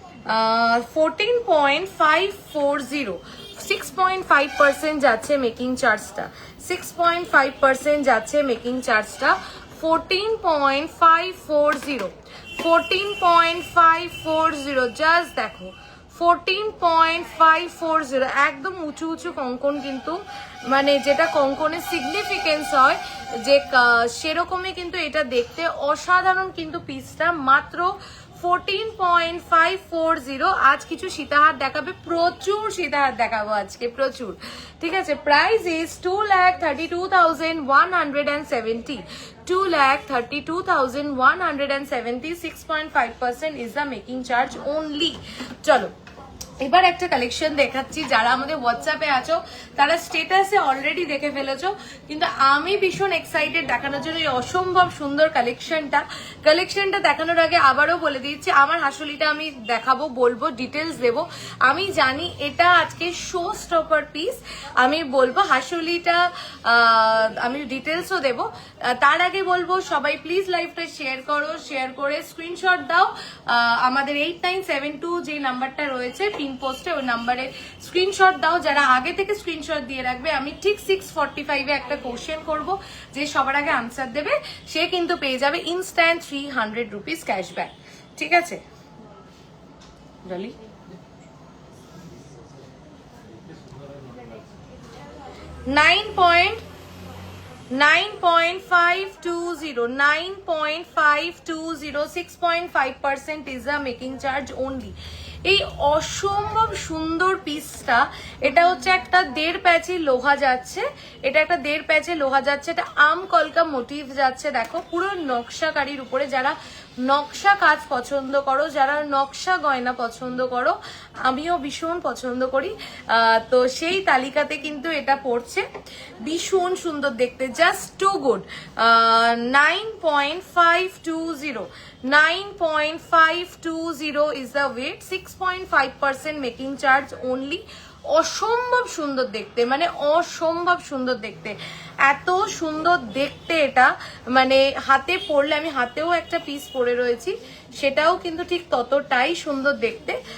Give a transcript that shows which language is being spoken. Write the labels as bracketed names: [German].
[Bangla] 14.540, 6.5% যাচ্ছে মেকিং চার্জটা, 6.5% যাচ্ছে মেকিং চার্জটা, 14.540, 14.540, জাস্ট দেখো 14.540, একদম উঁচু উঁচু কঙ্কন, কিন্তু মানে যেটা কঙ্কনের সিগনিফিকেন্স হয় যে সেরকমই কিন্তু এটা দেখতে অসাধারণ কিন্তু পিসটা। মাত্র 14.540। আজ কিছু সীতাহার দেখাবে, প্রচুর সীতাহার দেখাবো আজকে, প্রচুর। ঠিক আছে, [English] Price is 2,32,170, 2,32,170, 6.5% is the making charge only. [Bangla] চলো এবার একটা কালেকশন দেখাচ্ছি। যারা আমাদের হোয়াটসঅ্যাপে আছো তারা স্টেটাসে অলরেডি দেখে ফেলেছো, কিন্তু আমি ভীষণ এক্সাইটেড দেখানোর জন্য এই অসম্ভব সুন্দর কালেকশনটা দেখানোর আগে আবারও বলে দিচ্ছি, আমার হাসুলিটা আমি দেখাবো, বলবো, ডিটেলস দেবো। আমি জানি এটা আজকে শো স্টপার পিস, আমি বলবো হাসুলিটা, আমি ডিটেলসও দেবো। তার আগে বলবো সবাই প্লিজ লাইভটা শেয়ার করো, শেয়ার করে স্ক্রিনশট দাও আমাদের 8972 যে নাম্বারটা রয়েছে পিন পোস্টে, ওই নাম্বারে স্ক্রিনশট দাও। যারা আগে থেকে স্ক্রিনশট দিয়ে রাখবে, আমি ঠিক 6:45 একটা কোশ্চেন করব, যে সবার আগে আনসার দেবে সে কিন্তু পেয়ে যাবে ইনস্ট্যান্ট 300 রুপিস ক্যাশব্যাক। ঠিক আছে [English] Dolly, 9.520, 6.5% is the making charge only. [Bangla] এই অসম্ভব সুন্দর পিসটা, এটা হচ্ছে একটা 1.5 প্যাচে লোহা যাচ্ছে, এটা একটা 1.5 প্যাচে লোহা যাচ্ছে, এটা আম কলকা মোটিভ যাচ্ছে। দেখো পুরো নকশাকারীর উপরে, যারা নকশা কাজ পছন্দ করো, যারা নকশা গয়না পছন্দ করো, আমিও ভীষণ পছন্দ করি, তো সেই তালিকাতে কিন্তু এটা পড়ছে। ভীষণ সুন্দর দেখতে, [English] Just too good. 9.520, 9.520 is the weight, 6.5% making charge only. [Bangla] অসম্ভব সুন্দর দেখতে, মানে অসম্ভব সুন্দর দেখতে, এত সুন্দর দেখতে এটা, মানে হাতে পরলে, আমি হাতেও একটা পিস পরে রয়েছি, সেটাও কিন্তু ঠিক ততটাই সুন্দর দেখতে।